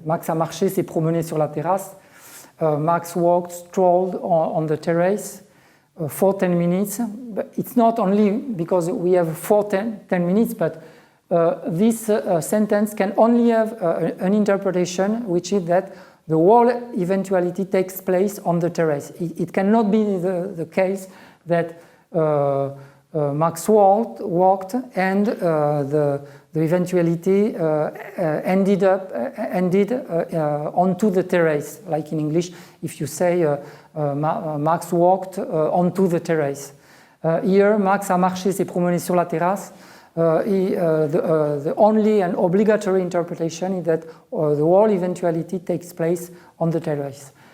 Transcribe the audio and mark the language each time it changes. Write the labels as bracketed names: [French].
[French] Max a marché, s'est promené sur la terrasse. [English] Max walked, strolled on the terrace for 10 minutes. But it's not only because we have 10 minutes, but this sentence can only have an interpretation, which is that the whole eventuality takes place on the terrace. It cannot be the case that Max walked, and the eventuality ended onto the terrace, like in English, if you say Max walked onto the terrace. Here, [French] Max a marché, s'est promené sur la terrasse. [English] The only and obligatory interpretation is that the whole eventuality takes place on the terrace.